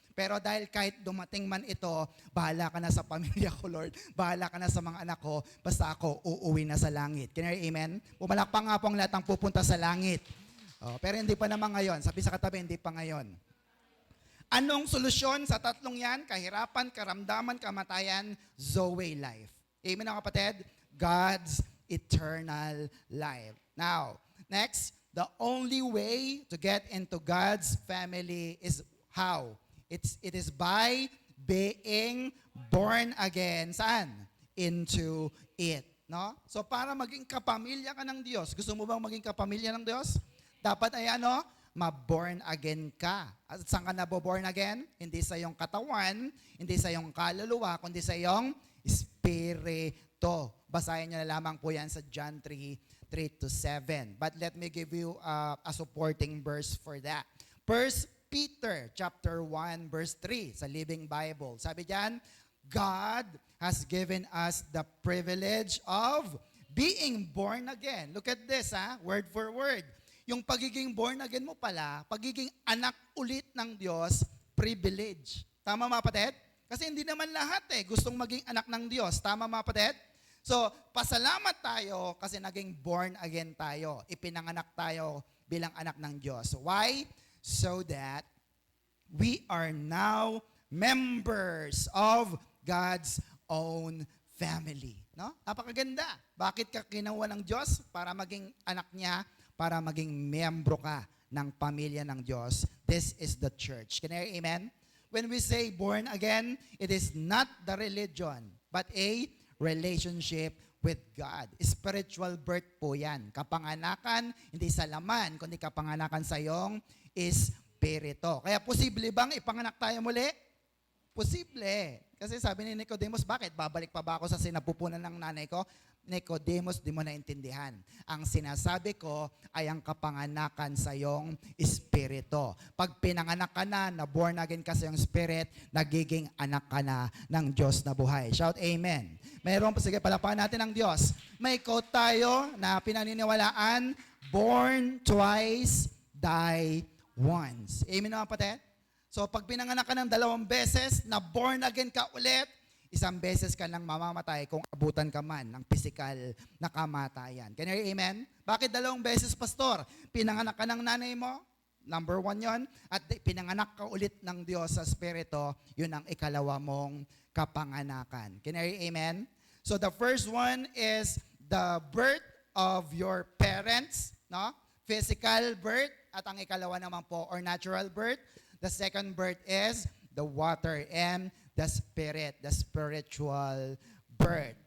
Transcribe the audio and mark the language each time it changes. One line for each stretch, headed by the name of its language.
Filipino: Pero dahil kahit dumating man ito, bahala ka na sa pamilya ko, Lord. Bahala ka na sa mga anak ko. Basta ako, uuwi na sa langit.
English: Can you hear amen?
Filipino: Pumalakpak nga po ang lahat ng pupunta sa langit. Oh, pero hindi pa naman ngayon. Sabi sa katabi, hindi pa ngayon. Anong solusyon sa tatlong yan? Kahirapan, karamdaman, kamatayan, Zoe life. Amen mga kapatid?
English: God's eternal life. Now, next, the only way to get into God's family is how? It is by being born again.
Filipino: Saan?
English: Into it. No?
Filipino: So para maging kapamilya ka ng Diyos, gusto mo bang maging kapamilya ng Diyos? Dapat ay ano? Ma-born again ka. At saan ka na-born again? Hindi sa iyong katawan, hindi sa iyong kaluluwa, kundi sa iyong espiritu. Basahin niyo na lamang po yan sa John 3:3-7.
English: But let me give you a supporting verse for that. 1 Peter chapter 1 verse 3 sa Living Bible.
Filipino: Sabi diyan,
English: God has given us the privilege of being born again. Look at this, word for word.
Filipino: yung pagiging born again mo pala, pagiging anak ulit ng Diyos, privilege. Tama mga kapatid? Kasi hindi naman lahat gustong maging anak ng Diyos. Tama mga kapatid? So, pasalamat tayo kasi naging born again tayo. Ipinanganak tayo bilang anak ng Diyos. Why?
English: So that we are now members of God's own family.
Filipino: No? Napakaganda. Bakit ka kinuha ng Diyos? Para maging anak niya, para maging membro ka ng pamilya ng Diyos.
English: This is the church. Can I hear amen? When we say born again, it is not the religion, but a relationship with God. Spiritual birth
Filipino: po yan. Kapanganakan, hindi sa laman, kundi kapanganakan sa iyong espiritu. Kaya posible bang ipanganak tayo muli? Posible. Kasi sabi ni Nicodemus, bakit? Babalik pa ba ako sa sinapupunan ng nanay ko? Nicodemus, di mo naintindihan. Ang sinasabi ko ay ang kapanganakan sa iyong espiritu. Pag pinanganak ka na born again ka sa iyong spirit, nagiging anak ka na ng Diyos na buhay.
English: Shout amen.
Filipino: Mayroon pa, sige, palapakan natin ang Diyos. May quote tayo na pinaniniwalaan,
English: born twice, die once.
Filipino: Amen mga kapatid? So pag pinanganak ka ng 2 beses, na born again ka ulit, 1 beses ka lang mamamatay kung abutan ka man ng physical na kamatayan.
English: Can you hear amen?
Filipino: Bakit 2 beses, pastor? Pinanganak ka ng nanay mo, number 1 yon, at pinanganak ka ulit ng Diyos sa Espiritu, yun ang ikalawa mong kapanganakan.
English: Can you hear amen? So the first one is the birth of your parents, no? Physical birth,
Filipino: at ang ikalawa naman po,
English: or natural birth. The second birth is the water and the spirit, the spiritual birth.